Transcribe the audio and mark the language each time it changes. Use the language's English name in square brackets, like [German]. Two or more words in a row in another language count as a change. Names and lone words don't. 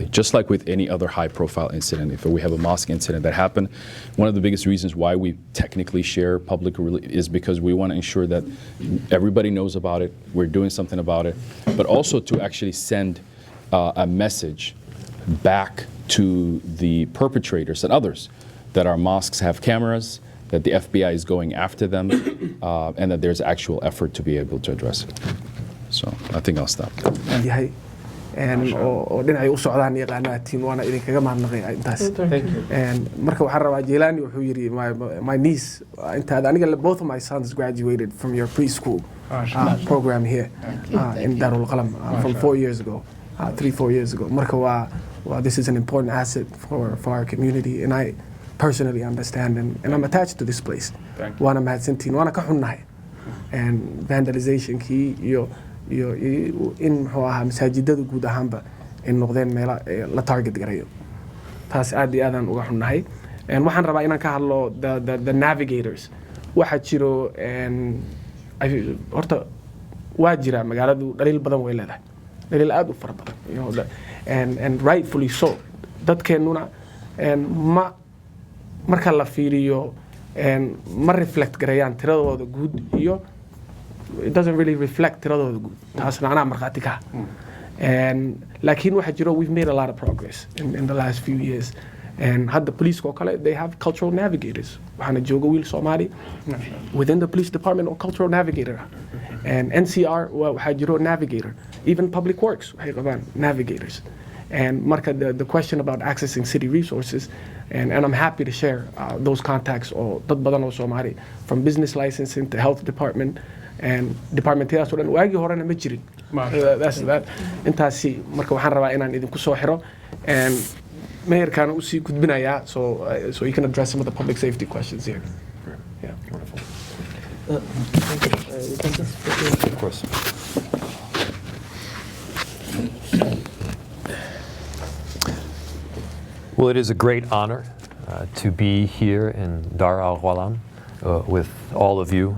[English] Just like with any other high-profile incident, if we have a mosque incident that happened, one of the biggest reasons why we technically share public is because we want to ensure that everybody knows about it, we're doing something about it, but also to actually send a message back to the perpetrators and others that our mosques have cameras, that the FBI is going after them, and that there's actual effort to be able to address it. So I think I'll stop. [Somali] yahay oo dhinacay u socdaan yaqaanaatiin waana idinkaga mahadnaqaya intaas. Marka waxaan rabaa Jelani wuxuu yiri [English] my niece [Somali] intaad aniga [English] both of my sons graduated from your preschool program here in Dar Al Qalam from 4 years ago, 3-4 years ago. [Somali] Marka waa [English] this is an important asset for our community, and I personally understand and I'm attached to this place. [Somali] Waana mahadsantiin, waana ka xunnahay and vandalization kii iyo in muxuu ahaa masaajidada guud ahaanba in noqdeen meela la target garayo. Taas aad iyo aadaan uga xunnahay. Waxaan rabaa inaan ka hadlo [English] the navigators. [Somali] Waxaa jiro horta waa jira magaaladu dhaliil badan way leedahay, dhaliil aad u fara badan, [English] and rightfully so. [Somali] Dadkeennuna marka la fiiriyo ma reflect garayaan tiradooda guud iyo [English] it doesn't really reflect [Somali] tiradooda guud. Taasna anaa markhaati ka laakiin waxaa jiro [English] we've made a lot of progress in the last few years. And had the police [Somali] oo kale, [English] they have cultural navigators. [Somali] Waxaana jooga wiil Somali [English] within the police department or cultural navigator. [Somali] And NCR waxaa jiro navigator. [English] Even public works [Somali] waxay qabaan navigators. [English] And marka the question about accessing city resources, and I'm happy to share those contacts [Somali] oo dad badan oo Somali, [English] from business licensing to health department and departmentyadas [Somali] oo dhan waagii horena ma jirin. [English] That's that. [Somali] Intaasi marka waxaan rabaa inaan idinku soo xiro and mayorkana u sii gudbinayaa [English] so you can address some of the public safety questions here. [Somali] Yeah. [English] Wonderful. Of course. Well, it is a great honor to be here in Dar Al Qalam with all of you.